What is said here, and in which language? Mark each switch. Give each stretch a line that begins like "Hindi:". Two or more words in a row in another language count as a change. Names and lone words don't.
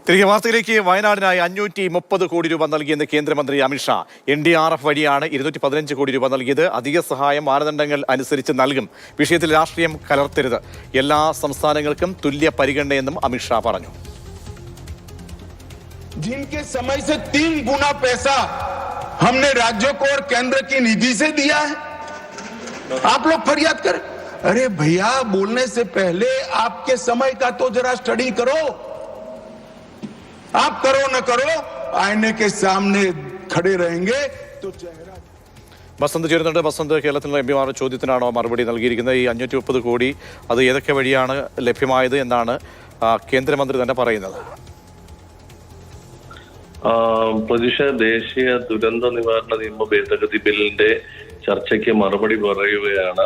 Malayalam: തിരികെ വാർത്തയിലേക്ക്. വയനാടിനായി 530 കോടി രൂപ നൽകിയെന്ന് കേന്ദ്രമന്ത്രി അമിത്ഷാ. NDRF വഴിയാണ് 215 കോടി രൂപ നൽകിയത്. അധിക സഹായം മാനദണ്ഡങ്ങൾ അനുസരിച്ച് നൽകും. വിഷയത്തിൽ രാഷ്ട്രീയം കലർത്തരുത്. എല്ലാ സംസ്ഥാനങ്ങൾക്കും തുല്യ പരിഗണനയെന്നും അമിത്ഷാ പറഞ്ഞു.
Hindi: जिनके समय से 3 गुना पैसा हमने राज्यों को और केंद्र की निधि से दिया है, आप लोग फरियाद करें। अरे भैया, बोलने से पहले आपके समय का तो जरा स्टडी करो। आप करो न करो, आईने के सामने खड़े रहेंगे तो चेहरा.
Malayalam: ബസന്ത് ചേരുന്നുണ്ട്. ബസന്ത്, കേരളത്തിലെ എംപിമാരുടെ ചോദ്യത്തിനാണോ മറുപടി നൽകിയിരിക്കുന്നത്? ഈ 530 കോടി അത് ഏതൊക്കെ വഴിയാണ് ലഭ്യമായത് എന്നാണ് കേന്ദ്രമന്ത്രി തന്നെ പറയുന്നത്? പ്രതീക്ഷ, ദേശീയ ദുരന്ത നിവാരണ നിയമ ഭേദഗതി ബില്ലിന്റെ ചർച്ചയ്ക്ക് മറുപടി പറയുകയാണ്.